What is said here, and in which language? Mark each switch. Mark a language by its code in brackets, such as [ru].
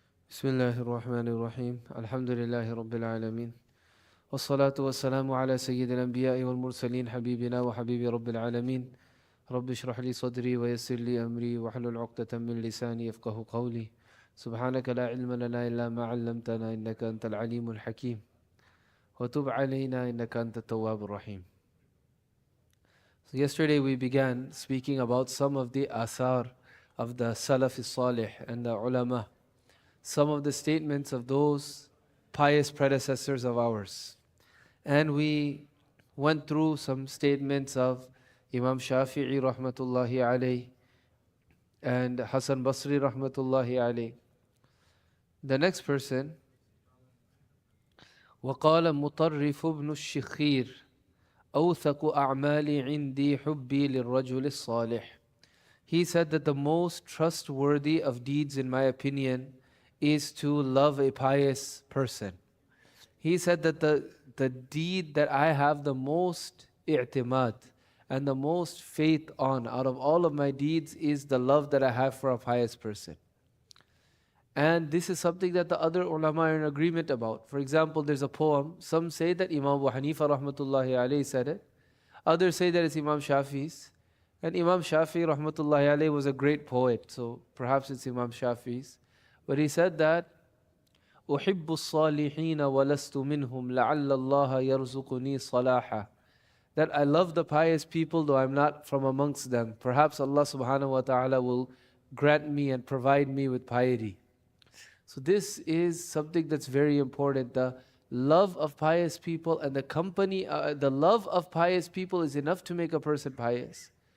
[ar] بسم الله الرحمن الرحيم الحمد لله رب العالمين والصلاة والسلام على سيد الأنبياء والمرسلين حبيبنا وحبيب رب العالمين رب اشرح لي صدري ويسر لي أمري واحلل عقدة من لساني يفقه قولي سبحانك لا علم لنا إلا ما علمتنا إنك أنت العليم الحكيم وتب علينا إنك أنت التواب الرحيم. [en] So yesterday we began speaking about some of the athar of the Salaf Salih and the ulama, some of the statements of those pious predecessors of ours. And we went through some statements of Imam Shafi'i rahmatullahi alayh and Hassan Basri rahmatullahi alayh. The next person, [ar] وقال مطرف بن الشخير أوثق أعمالي عندي حبي للرجل الصالح. [en] He said that the most trustworthy of deeds in my opinion is to love a pious person. He said that the deed that I have the most i'timad and the most faith on out of all of my deeds is the love that I have for a pious person. And this is something that the other ulama are in agreement about. For example, there's a poem. Some say that Imam Abu Hanifa rahmatullahi alayhi said it. Others say that it's Imam Shafi's. And Imam Shafi rahmatullahi alayhi was a great poet, so perhaps it's Imam Shafi's. But he said that [ar] أحب الصالحين ولست منهم لعل الله يرزقني صلاحا. [en] That I love the pious people though I'm not from amongst them. Perhaps Allah subhanahu wa ta'ala will grant me and provide me with piety. So this is something that's very important. The love of pious people and the love of pious people is enough to make a person pious.